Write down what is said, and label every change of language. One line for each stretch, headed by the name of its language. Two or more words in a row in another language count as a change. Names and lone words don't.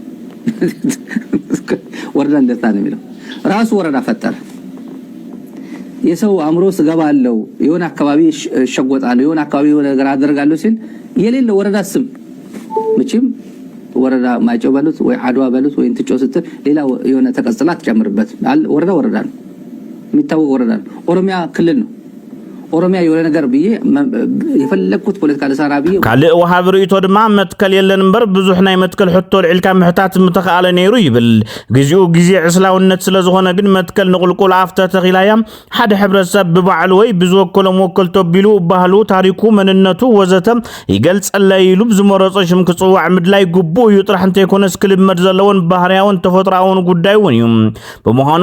Amharic: ወረዳ እንደርታ ነው የሚለው ራሱ ወረዳ ፈጠረ የሰው አምሮ ስገባለው የሆነ አካባቢ ሸጎጣለው የሆነ አካባቢ የሆነ ነገር አደርጋለሁ ሲል የሌለ ወረዳ ስም መቼም ወረዳ ማይጨው በሉት ወይ አድዋ በሉት ወይ እንትጮ ስትል ሌላ የሆነ ተቀጽላ ተጨምርበት ወረዳ ነው የሚታወቅ ወረዳ ነው ኦሮሚያ ክልል ነው ኦሮሚያ የሆነ ነገር ብዬ የፈለኩት ፖለቲካ ለሳራ ብዬ
Tigrinya: ካለ ወሃብ ርእይቶ ድማ መትከል የለን እንበር ብዙሕ ናይ መትከል ሕቶ ልዕልካ ምሕታት ምተኻለ ነይሩ ይብል ግዚኡ ዕስላውነት ስለዝኾነ ግን መትከል ንቁልቁል ኣፍተ ተኺላያ ሓደ ሕብረተሰብ ብባዕሉ ወይ ብዝወከሎም ወከልቶ ቢሉ ባህሉ ታሪኩ መንነቱ ወዘተ ይገልጸለይ ኢሉ ዝመረጾ ሽም ክጽዋዕ ምድላይ ግቡእ እዩ ጥራሕ እንተይኮነስ ክልመድ ዘለዎን ባህርያውን ተፈጥሮአውን ጉዳይ እውን እዩ ብምዃኑ